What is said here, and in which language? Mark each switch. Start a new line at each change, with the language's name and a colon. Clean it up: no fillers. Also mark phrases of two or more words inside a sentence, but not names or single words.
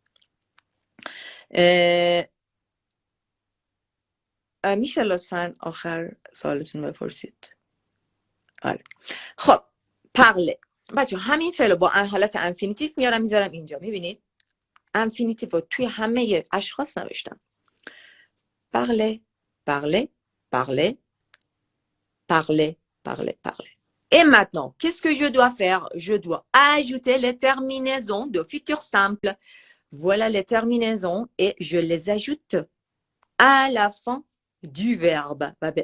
Persian: میشه لطفا آخر سوالتون بپرسید؟ آره خب پغله بچه ها، همین فعل با حالت انفینیتیو میارم میذارم اینجا. میبینید انفینیتیو رو توی همه اشخاص نوشتم.
French: parler, parler, parler, parler, parler, parler. Et maintenant, qu'est-ce que je dois faire? Je dois ajouter les terminaisons de futur simple. Voilà les terminaisons et je les ajoute à la fin du verbe.